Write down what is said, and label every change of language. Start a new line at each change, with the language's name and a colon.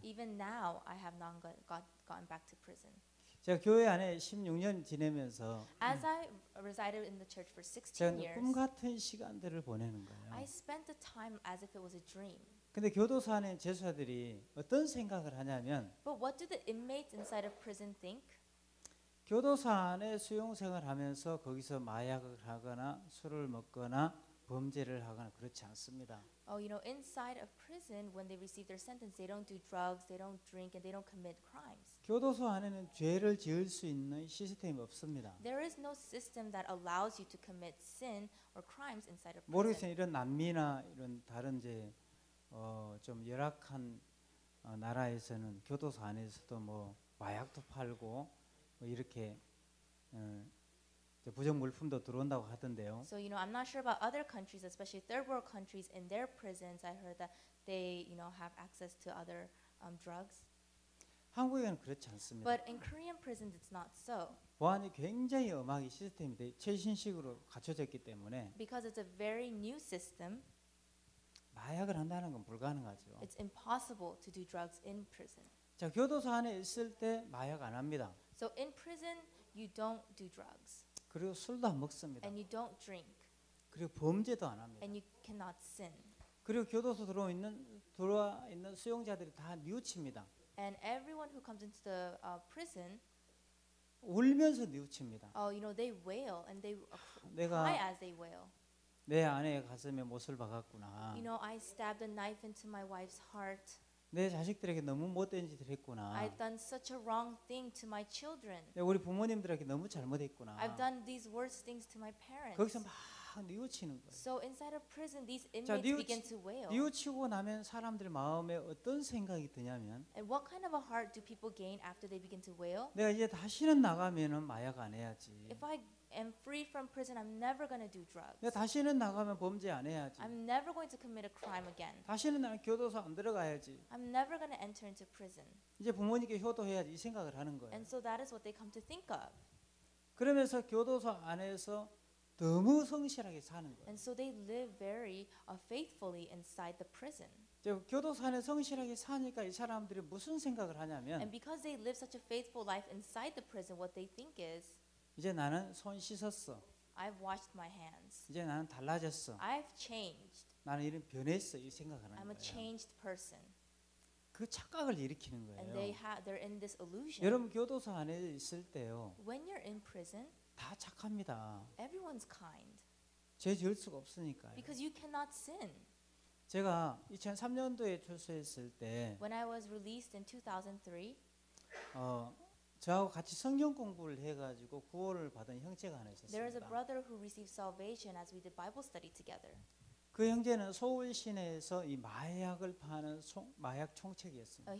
English: Even now, I have not gotten back to prison.
Korean: 제가 교회 안에 16년 지내면서
English: As I resided in the church for
Korean: 제가
English: 16
Korean: 꿈
English: years,
Korean: 같은 시간들을 보내는 거예요.
English: I spent the time as if it was a dream.
Korean: 근데 교도소 안에 죄수들이 어떤 생각을 하냐면
English: But what do the inmates inside of prison think?
Korean: 교도소 안에 수용생활 하면서 거기서 마약을 하거나 술을 먹거나 범죄를 하거나 그렇지 않습니다.
English: Oh, you know, inside of prison, when they receive their sentence, they don't do drugs, they don't drink, and they don't commit crimes.
Korean: 교도소 안에는 죄를 지을 수 있는 시스템이 없습니다.
English: There is no system that allows you to commit sin or crimes inside of prison.
Korean: 모르겠어요. 이런 남미나 이런 다른 좀 열악한 나라에서는 교도소 안에서도 뭐 마약도 팔고 뭐 이렇게 부정 물품도 들어온다고 하던데요.
English: So, you know, I'm not sure about other countries, especially third world countries. In their prisons, I heard that they, you know, have access to other drugs.
Korean: 한국에는 그렇지 않습니다.
English: But in Korean prisons, it's not so.
Korean: 보안이 굉장히 엄하게 시스템이 최신식으로 갖춰졌기 때문에
English: Because it's a very new system,
Korean: 마약을 한다는 건 불가능하죠.
English: it's impossible to do drugs in prison.
Korean: 자, 교도소 안에 있을 때 마약 안 합니다.
English: So in prison, you don't do drugs,
Korean: 그리고 술도 안 먹습니다.
English: and you don't drink,
Korean: 그리고 범죄도 안 합니다.
English: and you cannot sin.
Korean: 그리고 교도소 들어와 있는 수용자들이 다 뉘우칩니다.
English: And everyone who comes into the prison,
Korean: 울면서 뉘우칩니다.
English: oh, you know, they wail and they
Korean: 내가
English: cry as they wail.
Korean: 내 아내의 가슴에 못을 박았구나.
English: You know, I stabbed a knife into my wife's heart.
Korean: 내 자식들에게 너무 못된 짓을 했구나.
English: I've done such a wrong thing to my children.
Korean: 우리 부모님들에게 너무 잘못했구나.
English: I've done these worst things to my parents.
Korean: 거기서 막 뉘우치는 거예요.
English: So inside of prison, these
Korean: 자,
English: inmates begin to wail.
Korean: 뉘우치고 나면 사람들 마음에 어떤 생각이 드냐면
English: And what kind of a heart do people gain after they begin to wail?
Korean: 내가 이제 다시는 나가면은 마약 안 해야지.
English: If I am free from prison, I'm never going to do drugs.
Korean: 내가 다시는 나가면 범죄 안 해야지.
English: I'm never going to commit a crime again.
Korean: 다시는 나는 교도소 안 들어가야지.
English: I'm never going to enter into prison.
Korean: 이제 부모님께 효도해야지 이 생각을 하는 거예요.
English: And so that is what they come to think of.
Korean: 그러면서 교도소 안에서 너무 성실하게 사는 거예요.
English: And so they live very faithfully inside the prison.
Korean: 교도소 안에 성실하게 사니까 이 사람들이 무슨 생각을 하냐면
English: And because they live such a faithful life inside the prison, what they think is,
Korean: 이제 나는 손 씻었어.
English: I've washed my hands.
Korean: 이제 나는 달라졌어.
English: I've changed.
Korean: 나는 이런 변했어. 이 생각하는
English: I'm a
Korean: 거예요.
English: changed person.
Korean: 그 착각을 일으키는
English: And
Korean: 거예요.
English: they're in this illusion.
Korean: 여러분 교도소 안에 있을 때요.
English: When you're in prison,
Korean: 다 착합니다.
English: everyone's kind
Korean: 죄 지을 수가 없으니까요.
English: because you cannot sin.
Korean: 제가 2003년도에 출소했을 때
English: When I was released in 2003,
Korean: 저하고 같이 성경 공부를 해가지고 구원을 받은 형제가 하나
English: there is a
Korean: 있었습니다.
English: brother who received salvation as we did Bible study together.
Korean: 그 형제는 서울 시내에서 이 마약을 파는 마약 총책이었습니다.